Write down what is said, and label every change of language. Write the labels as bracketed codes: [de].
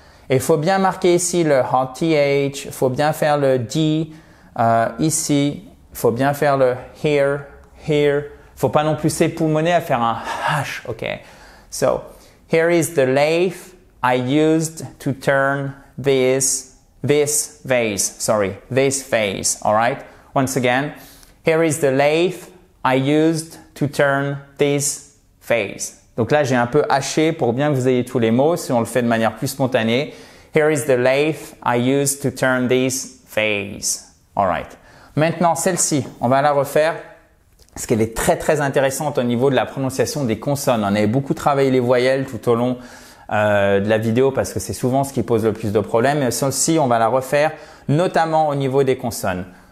[fr] Et il faut bien marquer ici le hot TH, il faut bien faire le D ici, il faut bien faire le here. Il ne faut pas non plus s'époumoner à faire un H, ok? [en] So, here is the lathe I used to turn this vase, all right? Once again, here is the lathe I used to turn this vase. [fr] Donc là, j'ai un peu haché pour bien que vous ayez tous les mots, si on le fait de manière plus spontanée. [en] Here is the lathe I used to turn this vase. All right. [fr] Maintenant, celle-ci, on va la refaire parce qu'elle est très très intéressante au niveau de la prononciation des consonnes. On avait beaucoup travaillé les voyelles tout au long de la vidéo parce que c'est souvent ce qui pose le plus de problèmes. Mais celle-ci, on va la refaire notamment au niveau des consonnes.